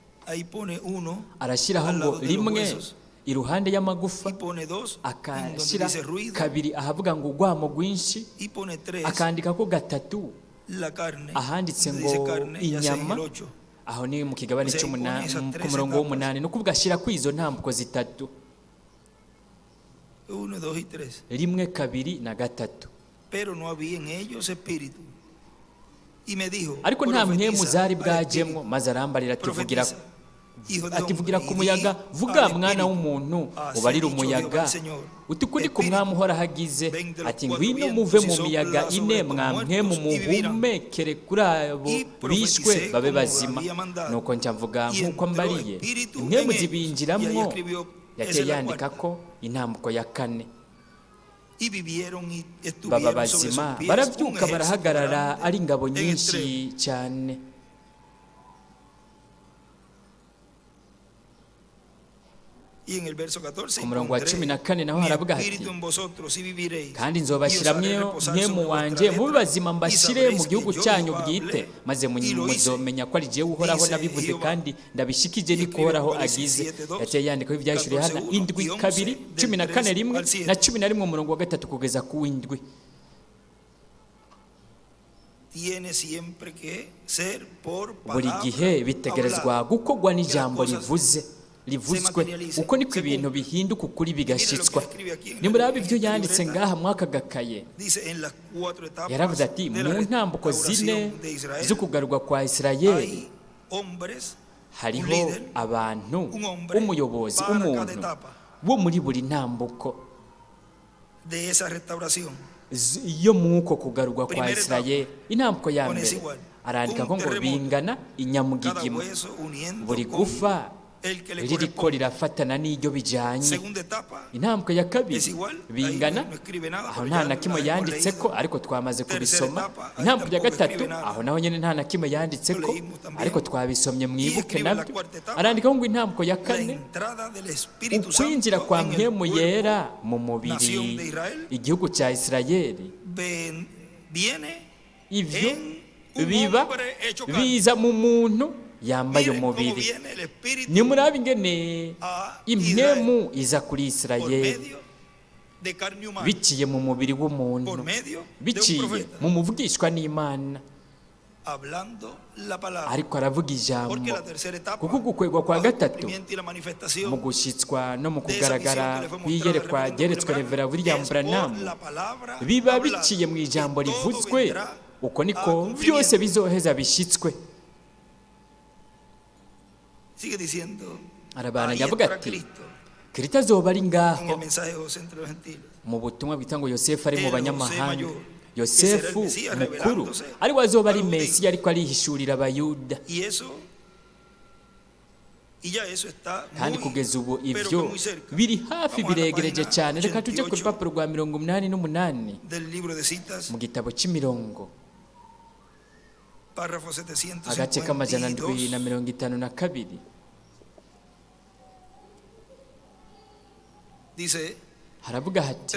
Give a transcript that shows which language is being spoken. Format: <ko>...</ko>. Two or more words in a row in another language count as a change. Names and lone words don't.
<es>ahí pone uno</es> <rn>arashyiraho</rn> <es>al</es> <rn>ngo</rn> <es>lado de los</es> <rn>rimwe</rn> <es>huesos</es> <rn>iruhande y'amagufa,</rn> <es>y pone dos en donde</es> <rn>akashyira</rn> <es>dice ruido</es> <rn>kabiri ahavuga ngo urwamo rwinshi,</rn> <es>y pone tres</es> <rn>akandika ko gatatu</rn> <es>la carne</es> <rn>ahanditse</rn> <es>donde</es> <rn>ngo</rn> <es>dice carne ya sea en</es> <rn>inyama,</rn> <es>el 8.</es> <rn>aho ni mu kigabane</rn> <es>O sea,</es> <rn>cy'umunani,</rn> <es>ipone esas</es> <rn>ku</rn> <es>tres</es> <rn>murongo</rn> <es>etapas.</es> <rn>w'umunani, ni ukuvuga ashyira kuri izo ntambuko zitatu,</rn> <es>1, 2 y 3.</es> <rn>rimwe kabiri na gatatu.</rn> <es>Pero no había en ellos espíritu. Y me dijo,</es> <rn>ariko nta mpwemu</rn> <es>profetiza</es> <rn>zari</rn> <es>al</es> <rn>bwajemwo,</rn> <es>espíritu,</es> <rn>maze arambarira ati vugira</rn> <es>profetiza, hijo de</es> <rn>ativugira</rn> <es>hombre,</es> <rn>ku</rn> <es>y</es> <rn>muyaga,</rn> <es>di</es> <rn>vuga</rn> <es>al</es> <rn>mwana</rn> <es>espíritu,</es> <rn>w'umuntu,</rn> <es>así</es> <rn>ubarire</rn> <es>dicho</es> <rn>umuyaga</rn> <es>Jehová el Señor,</es> <rn>uti kuri ku</rn> <es>espíritu,</es> <rn>mwami uhoraho agize</rn> <es>ven de los</es> <rn>ati</rn> <es>cuatro</es> <rn>ngwino</rn> <es>vientos</es> <rn>muve</rn> <es>y</es> <rn>mu</rn> <es>sopla</es> <rn>miyaga</rn> <es>sobre</es> <rn>ine</rn> <es>estos</es> <rn>mwamwe</rn> <es>muertos y vivirán.</es> <rn>muhumekere kuri abo</rn> <es>Y</es> <rn>bishwe</rn> <es>profeticé</es> <rn>babe</rn> <es>como</es> <rn>bazima.</rn> <es>había mandado.</es> <rn>Nuko nca mvuga</rn> <es>Y</es> <rn>nk'uko</rn> <es>entró</es> <rn>mbariye,</rn> <es>espíritu</es> <rn>impwemu</rn> <es>en ellos.</es> <rn>zibinjiramo,</rn> <es>Y ahí escribió, esa</es> <rn>yaciye</rn> <es>es la</es> <rn>yandika</rn> <es>cuarta.</es> <rn>ko intambuko ya kane,</rn> <es>Y vivieron y</es> <rn>baba</rn> <es>estuvieron sobre</es> <rn>bazima,</rn> <es>sus pies</es> <rn>barabyuka</rn> <es>un ejército</es> <rn>barahagarara</rn> <es>grande</es> <rn>ari ingabo</rn> <es>en</es> <rn>nyinshi</rn> <es>extremo.</es> <rn>cyane.</rn> <es>Y en el verso 14,</es> <rn>Ku murongo wa cumi na kane naho</rn> <es>mi</es> <rn>haravuga</rn> <es>espíritu</es> <rn>hati,</rn> <es>en vosotros y viviréis,</es> <rn>kandi</rn> <es>y os</es> <rn>nzobashyira</rn> <es>haré reposar</es> <rn>mwemu</rn> <es>sobre</es> <rn>wanjye</rn> <es>vuestra</es> <rn>mube</rn> <es>letra,</es> <rn>bazima</rn> <es>y</es> <rn>mbashyire</rn> <es>sabréis</es> <rn>mu</rn> <es>que</es> <rn>gihugu</rn> <es>yo</es> <rn>cyanyu</rn> <es>Jehová</es> <rn>bwite,</rn> <es>hablé,</es> <rn>maze</rn> <es>y lo hice,</es> <rn>muzomenya ko ari jyewe uhoraho</rn> <es>dice</es> <rn>nabivuze</rn> <es>Jehová.</es> <rn>kandi ndabishikije</rn> <es>Y</es> <rn>niko</rn> <es>escribe</es> <rn>uhoraho</rn> <es>Apocalipsis</es> <rn>agize.</rn> <es>7:2,</es> <rn>yaciye yandikaho ibyahishuriye hana</rn> <es>14:1,</es> <rn>indwi</rn> <es>y 11,</es> <rn>kabiri</rn> <es>del</es> <rn>cumi na kane</rn> <es>3</es> <rn>rimwe</rn> <es>al 7.</es> <rn>na cumi na rimwe umurongo wa gatatu kugeza ku w'indwi.</rn> <es>Tiene siempre que ser por</es> <rn>buri</rn> <es>palabra</es> <rn>gihe bitegerezwa</rn> <es>hablada,</es> <rn>gukorwa</rn> <es>que las</es> <rn>n'ijambo</rn> <es>cosas</es> <rn>rivuzwe, uko niko ibintu bihinduka ukuri bigashitswa.</rn> <es>Mire lo que escribe aquí en</es> <rn>nimuraba</rn> <es>esta</es> <rn>ibyo yanditse</rn> <es>libreta.</es> <rn>ngaha mwaka gakaye,</rn> <es>dice en las 4 etapas</es> <rn>yaravuze ati</rn> <es>de la</es> <rn>mu ntambuko zine</rn> <es>restauración de Israel</es> <rn>zo kugarurwa kwa Isirayeli</rn> <es>hay hombres, un</es> <rn>hariho</rn> <es>líder,</es> <rn>abantu,</rn> <es>un hombre</es> <rn>umuyobozi,</rn> <es>para cada</es> <rn>umuntu</rn> <es>etapa</es> <rn>wo muri buri ntambuko</rn> <es>de esa restauración.</es> <rn>yo muko kugarurwa kwa</rn> <es>Primera</es> <rn>Isirayeli. Intambuko ya</rn> <es>Pone</es> <rn>mbere</rn> <es>igual.</es> <rn>arandika ko</rn> <es>Un</es> <rn>ngo</rn> <es>terremoto.</es> <rn>bingana</rn> <es>Cada</es> <rn>inyamugigima,</rn> <es>hueso uniendo</es> <rn>buri</rn> <es>con</es> <rn>gufa</rn> <es>el que le</es> <rn>ririko</rn> <es>corresponde.</es> <rn>rirafatana n'iryo bijanye.</rn> <es>Segunda etapa</es> <rn>Intambwe ya kabiri</rn> <es>es igual,</es> <rn>bingana,</rn> <es>ahí no escribe nada,</es> <rn>aho</rn> <es>pero</es> <rn>nta</rn> <es>ya</es> <rn>na kimwe</rn> <es>la hemos</es> <rn>yanditse ko,</rn> <es>leído.</es> <rn>ariko twamaze</rn> <es>Tercera</es> <rn>kubisoma.</rn> <es>etapa, ahí</es> <rn>Intambwe ya</rn> <es>tampoco</es> <rn>gatatu</rn> <es>escribe nada.</es> <rn>aho naho nyine nta na kimwe yanditse</rn> <es>Lo</es> <rn>ko,</rn> <es>leímos también.</es> <rn>ariko twabisomye mwibuke</rn> <es>escribe la</es> <rn>nabyo.</rn> <es>cuarta etapa,</es> <rn>Arandikaho ngo intambwe ya</rn> <es>la</es> <rn>kane,</rn> <es>entrada del Espíritu</es> <rn>ukwinjira</rn> <es>Santo</es> <rn>kwa</rn> <es>en el</es> <rn>mpwemu</rn> <es>cuerpo</es> <rn>yera mu</rn> <es>nación</es> <rn>mubiri</rn> <es>de Israel</es> <rn>igihugu cya Isirayeli.</rn> <es>viene</es> <rn>Ivyo</rn> <es>en un</es> <rn>biba</rn> <es>hombre hecho carne.</es> <rn>biza mu muntu yambaye</rn> <es>Miren cómo</es> <rn>umubiri.</rn> <es>viene el Espíritu</es> <rn>nimuraba ingene</rn> <es>a</es> <rn>impwemu iza kuri</rn> <es>por</es> <rn>Isirayeli</rn> <es>medio de carne humana,</es> <rn>biciye mu mubiri</rn> <es>por</es> <rn>w'umuntu,</rn> <es>medio de un</es> <rn>biciye</rn> <es>profeta,</es> <rn>mu muvugishwa n'Imana,</rn> <es>hablando la palabra.</es> <rn>ariko aravuga ijambo.</rn> <es>Porque la tercera etapa,</es> <rn>kuko gukwegwa kwa</rn> <es>al</es> <rn>gatatu</rn> <es>cumplimiento y la manifestación</es> <rn>mu gushyitswa no mu</rn> <es>de esa</es> <rn>kugaragara</rn> <es>visión que le fue mostrada</es> <rn>kw'iyerekwa</rn> <es>al reverendo</es> <rn>ryeretswe</rn> <es>Branham,</es> <rn>Revera William</rn> <es>es</es> <rn>Branham,</rn> <es>por la palabra</es> <rn>biba</rn> <es>hablada,</es> <rn>biciye mu ijambo</rn> <es>y todo</es> <rn>rivuzwe,</rn> <es>vendrá</es> <rn>uko</rn> <es>a</es> <rn>niko</rn> <es>cumplimiento.</es> <rn>byose bizoheza bishyitswe.</rn> <es>Sigue diciendo,</es> <rn>arabana</rn> <es>ahí</es> <rn>yavuga</rn> <es>entra</es> <rn>ati</rn> <es>Cristo</es> <rn>Kristo azoba ari</rn> <es>en</es> <rn>ngaho</rn> <es>el mensaje de José entre los gentiles.</es> <rn>mu butumwa bwita ngo Yosefu ari mu</rn> <es>El</es> <rn>banyamahanga.</rn> <es>José mayor,</es> <rn>Yosefu</rn> <es>que será el Mesías</es> <rn>mukuru</rn> <es>revelándose</es> <rn>ari we azoba ari</rn> <es>a los judíos.</es> <rn>Mesiya, ariko arihishurira Abayuda.</rn> <es>Y eso, y ya eso está</es> <rn>kandi</rn> <es>muy,</es> <rn>kugeza ubu</rn> <es>pero que</es> <rn>ibyo</rn> <es>muy cerca.</es> <rn>biri hafi</rn> <es>Vamos a la</es> <rn>biregereje</rn> <es>página</es> <rn>cyane. Reka tujye ku</rn> <es>88</es> <rn>rupapuro rwa 88</rn> <es>del libro de citas,</es> <rn>mu gitabo cy'imirongo,</rn> <es>párrafo</es> <rn>agace k'amajana</rn> <es>752.</es> <rn>752.</rn> <es>Dice,</es> <rn>haravuga hati</rn>